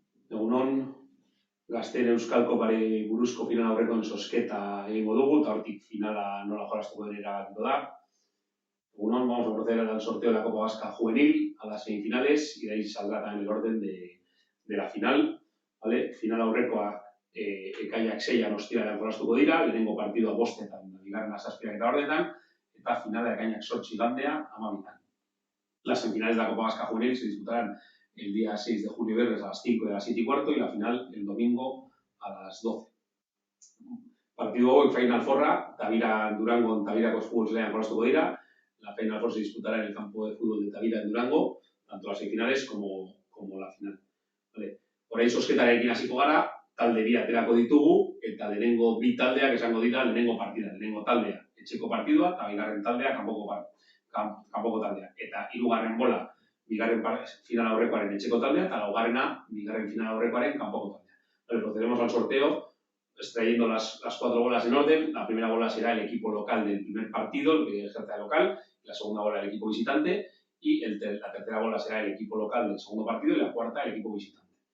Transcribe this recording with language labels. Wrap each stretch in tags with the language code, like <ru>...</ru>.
<eu>Egunon, Gazteen Euskal Kopari buruzko final aurrekoen zozketa egingo dugu, eta hortik finala nola jolastuko den erabakiko da.</eu> <es>Egunon, vamos a proceder al sorteo de la Copa Vasca Juvenil a las semifinales y de ahí saldrá también el orden de la final. ¿Vale?</es> <eu>Final aurrekoa ekaiak 6an ostiralean jolastuko dira, lehenengo partidua 5etan, bigarrena 7 eta ordetan, eta finala ekainak 8 igandea 12etan.</eu> <es>Las semifinales de la Copa Vasca Juvenil se disputarán el día 6 de julio viernes a las 5 y a las 7:15 y la final el domingo a las 12.</es> <eu>Partido hoy, Final Forra, Tavira Durango, Tavirako Futbolzelean jolastuko dira.</eu> <es>La Final Four se disputará en el campo de fútbol de Tavira en Durango, tanto las semifinales como la final. Vale.</es> <eu>Orain zozketarekin hasiko gara, talde bi aterako ditugu, eta lehenengo bi taldeak esango dira lehenengo partida. Lehenengo taldea etxeko partidua, eta bigarren taldea kanpoko taldea. Eta hirugarren bola, bigarren final aurrekoaren etxeko taldea, eta laugarrena, bigarren final aurrekoaren kanpoko taldea.</eu> <es>Vale, procedemos al sorteo extrayendo las 4 bolas en orden. La primera bola será el equipo local del primer partido, el que ejerce de local, la segunda bola el equipo visitante, y la tercera bola será el equipo local del segundo partido y la cuarta el equipo visitante.</es>